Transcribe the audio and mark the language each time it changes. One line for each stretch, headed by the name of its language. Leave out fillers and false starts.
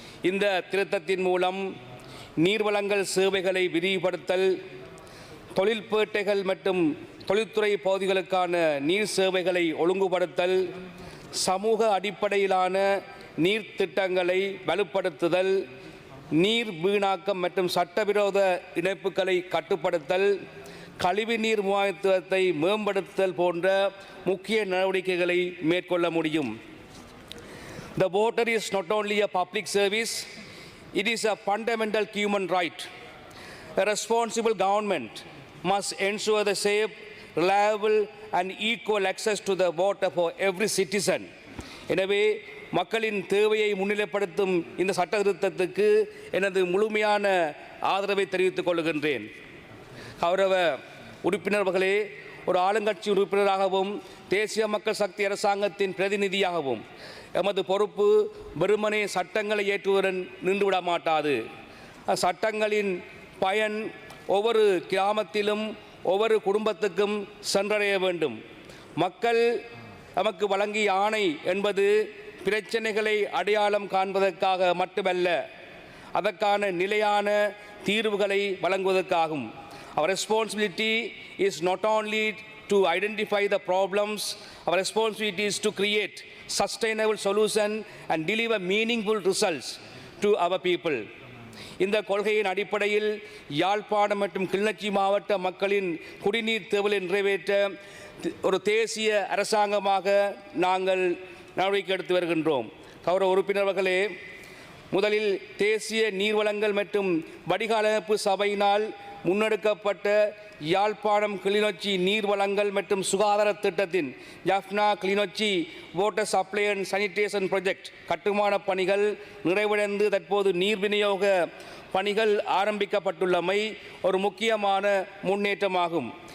Tamil: இந்த திருத்தத்தின் மூலம் நீர்வளங்கள் சேவைகளை விரிவுபடுத்தல், தொழில்பேட்டைகள் மற்றும் தொழில்துறை பகுதிகளுக்கான நீர் சேவைகளை ஒழுங்குபடுத்தல், சமூக அடிப்படையிலான நீர் திட்டங்களை வலுப்படுத்துதல், நீர் வீணாக்கம் மற்றும் சட்டவிரோத இணைப்புகளை கட்டுப்படுத்தல், கழிவுநீர் முகாமைத்துவத்தை மேம்படுத்துதல் போன்ற முக்கிய நடவடிக்கைகளை மேற்கொள்ள முடியும்.
English: The water is not only a public service, it is a fundamental human right. A responsible government must ensure the safe, reliable and equal access to the water for every citizen.
Tamil: எனவே மக்களின் தேவையை முன்னிலைப்படுத்தும் இந்த சட்ட திருத்தத்துக்கு எனது முழுமையான ஆதரவை தெரிவித்துக் கொள்கின்றேன். கௌரவ உறுப்பினர்களே, ஒரு ஆளுங்கட்சி உறுப்பினராகவும் தேசிய மக்கள் சக்தி அரசாங்கத்தின் பிரதிநிதியாகவும் எமது பொறுப்பு வெறுமனே சட்டங்களை ஏற்றுவதுடன் நின்றுவிட மாட்டாது. சட்டங்களின் பயன் ஒவ்வொரு கிராமத்திலும் ஒவ்வொரு குடும்பத்துக்கும் சென்றடைய வேண்டும். மக்கள் நமக்கு வழங்கிய ஆணை என்பது பிரச்சனைகளை அடையாளம் காண்பதற்காக மட்டுமல்ல, அதற்கான நிலையான தீர்வுகளை வழங்குவதற்காகும்.
English: Our responsibility is not only to identify the problems, our responsibility is to create sustainable solution and deliver meaningful results to our people.
Tamil: இந்த கொள்கையின் அடிப்படையில் யாழ்ப்பாணம் மற்றும் கிளிநொச்சி மாவட்ட மக்களின் குடிநீர் தேவையை நிறைவேற்ற ஒரு தேசிய அரசாங்கமாக நாங்கள் நடவடிக்கை எடுத்து வருகின்றோம். கௌரவ உறுப்பினர்களே, முதலில் தேசிய நீர்வளங்கள் மற்றும் வடிகால் அமைப்பு சபையினால் முன்னெடுக்கப்பட்ட யாழ்ப்பாணம் கிளிநொச்சி நீர்வளங்கள் மற்றும் சுகாதார திட்டத்தின் Jaffna Kilinochchi water supply and sanitation project கட்டுமான பணிகள் நிறைவடைந்து தற்போது நீர் விநியோக பணிகள் ஆரம்பிக்கப்பட்டுள்ளமை ஒரு முக்கியமான முன்னேற்றமாகும்.